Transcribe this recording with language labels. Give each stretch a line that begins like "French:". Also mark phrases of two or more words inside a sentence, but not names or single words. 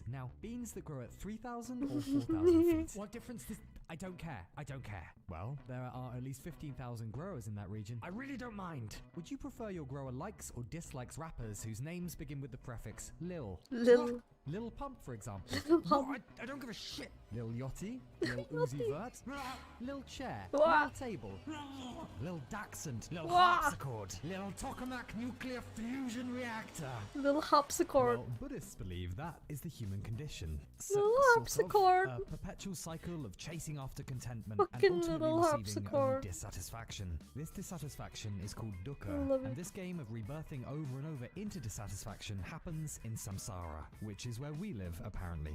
English: Now, beans that grow at 3,000 or 4,000 feet? What difference does... I don't care. I don't care. Well, there are at least 15,000 growers in that region. I really don't mind. Would you prefer your grower likes or dislikes rappers whose names begin with the prefix Lil? Lil. Lil Pump, for example. Pump. No, I don't give a shit. Lil Yachty, Lil Uzi Vert, Lil Chair, Wah. Lil Table, Lil Dachshund, Lil Harpsichord, Lil Tokamak Nuclear Fusion Reactor. Lil harpsichord. Well, Buddhists believe that is the human condition. Lil harpsichord. A perpetual cycle of chasing after contentment Fucking and ultimately little receiving harpsichord. only dissatisfaction. This dissatisfaction is called dukkha, and this game of rebirthing over and over into dissatisfaction happens in samsara, which is where we live, apparently.